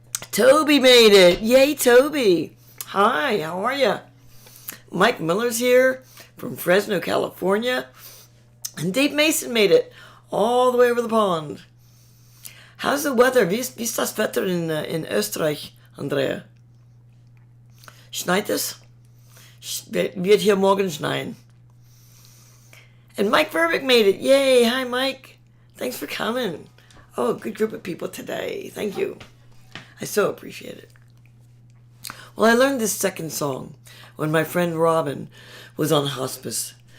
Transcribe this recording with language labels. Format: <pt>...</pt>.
<en>Toby made it. Yay, Toby. Hi, how are you? Mike Miller's here from Fresno, California. And Dave Mason made it all the way over the pond. How's the weather?</en> <de>Wie ist das Wetter in Österreich, Andrea? Schneit es? Wird hier morgen schneien.</de> <en>And Mike Verbeck made it. Yay. Hi, Mike. Thanks for coming. Oh, good group of people today. Thank you. I so appreciate it. Well, I learned this second song when my friend Robin was on hospice.</en>